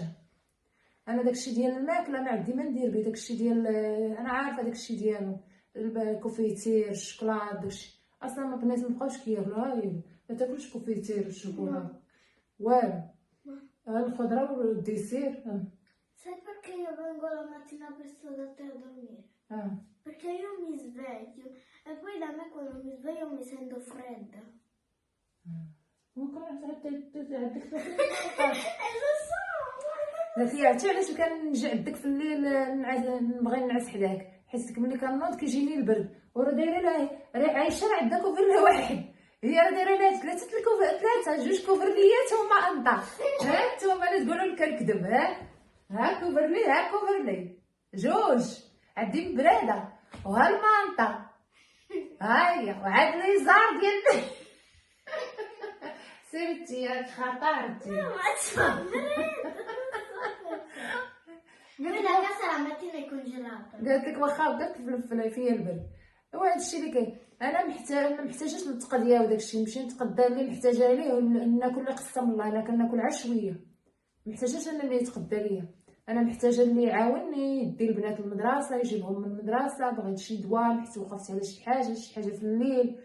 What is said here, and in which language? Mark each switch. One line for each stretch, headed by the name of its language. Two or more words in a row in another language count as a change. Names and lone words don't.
Arabic: انا داكشي ديال الماكله ما عندي ما ندير به. داكشي ديال انا عارفه داكشي ديالو، الكوفيتير الشوكولات داكشي اصلا البنات ما بقاوش كياكلوها. لا تاكلش كوفيتير والشوكولا والو. الخضره والديسير.
Italian: Sai perché io vengo la mattina presto da te a dormire?
Arabic: اه
Italian: Perché io mi sveglio e poi da me quando mi sveglio mi sento fredda.
Arabic: ممكن عندك
Italian: Lo so!
Arabic: عرفتي علاش كنجي عندك في الليل نبغي نعس حداك، حيت ملي كنوض كيجيني البرد، وراه دايره لها راه عايشه راه عندها كوفر واحد، هي راه دايره لها ثلاثه جوج كوفرليات هما انطا. ها نتوما لا تقولوا لي كنكذب. ها كوفرلي، ها كوفرلي جوج، عندي مبراده وها المانطا، ها هي وعاد ليزار ديال سيرتي ياك خطرتي.
Italian: Ma c'ho Poi la casa la mattina è congelata.
Arabic: قالت لك واخا بدات تفلفل فيا البرد. وهذا الشيء اللي كاين. انا ما محتاجاش نتقضيا وداك الشيء، نمشي نتقضى اللي محتاجه ليه وناكل اللي قسم الله. انا كناكل عشويه، ما محتاجاش انا اللي يتقضى ليا. انا محتاجه اللي يعاونني، يدي البنات المدرسه، يجيبهم من المدرسه، بغيت شي دواء، حيت وقفت على شي حاجه في الليل.